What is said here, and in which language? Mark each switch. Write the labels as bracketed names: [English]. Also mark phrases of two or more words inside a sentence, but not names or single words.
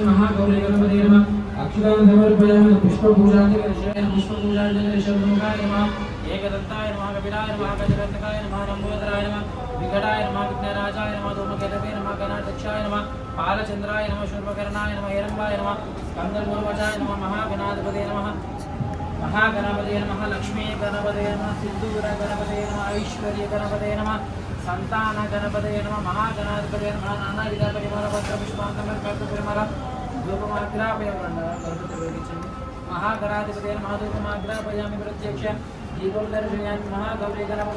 [Sanskrit] మహాగౌరీ గణపతయే నమః అక్షతాం సమర్పయామి. పుష్పపూజాంతి పుష్పపూజాంతికాయ నమః ఏకదంతాయ నమః కపిలాయ నమః గజకంతకాయ నమః లంబోదరాయ నమః వికటాయ నమః విఘ్నరాజాయ నమః ధూమకేతవే నమః గణాధ్యక్షాయ నమః పాలచంద్రాయ నమః శూర్పకర్ణాయ నమః హిరంబాయ నమః స్కందపూర్వజాయ నమః. మహాగణాధిపతయే నమః మహాగణపతయే నమః లక్ష్మీ గణపతయే నమః సిద్ధూర గణపతయే నమః ऐश्वर्य गणपते नमः संतान गणपते नमः महागणाधिपते नमः नानाविध परिमल पत्र पुष्पांतमर्पयतु परिमल धूपमाग्रापयामि महागणाधिपते नमः धूपमाग्रापयामि प्रत्यक्ष दीपं दर्शयामि महागौरी गणपते